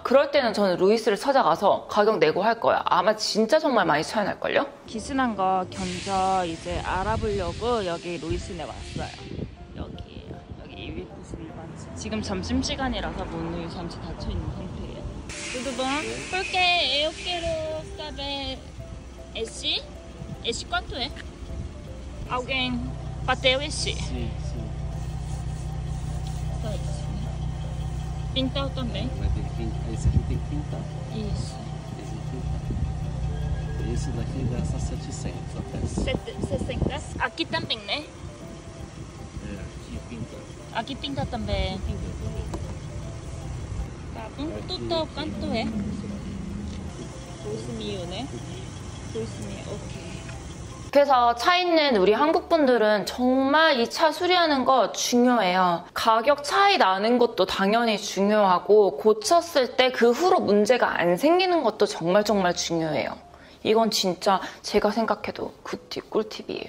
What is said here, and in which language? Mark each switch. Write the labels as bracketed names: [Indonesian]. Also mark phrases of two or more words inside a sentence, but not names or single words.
[Korean] 그럴 때는 저는 루이스를 찾아가서 가격 내고 할 거야. 아마 진짜 정말 많이 차이 날걸요? 기스난 거 견적 이제 알아보려고 여기 루이스네 왔어요. 여기에요. 여기 291번. 지금 점심시간이라서 문이 잠시 닫혀있는 상태예요. [Portuguese] Tudo bom? Porque eu quero saber esse quanto é? Alguém bateu esse? Sim. Tá isso. Pintar também? Vai ter que pintar. Esse aqui tem que pintar. Isso. Esse pintar. Esse daqui gasta 700 a peça. 60? Aqui também, né? É, aqui pinta. Aqui pinta também. Pinta também. Tá bom? Tudo quanto é? 2,000, né? 2,000, ok. [Korean] 그래서 차 있는 우리 한국 분들은 정말 이 차 수리하는 거 중요해요. 가격 차이 나는 것도 당연히 중요하고 고쳤을 때 그 후로 문제가 안 생기는 것도 정말 중요해요. 이건 진짜 제가 생각해도 굿팁, 꿀팁이에요.